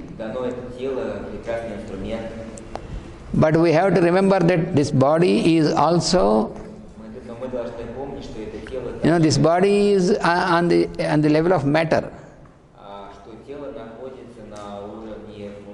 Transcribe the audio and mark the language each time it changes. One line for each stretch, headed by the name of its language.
Russian: Дано это тело, прекрасный инструмент.
English: but we have to remember that this body is also,
Russian: Но мы должны помнить, что это тело,
English: this body is on the level of matter.
Russian: что тело находится на уровне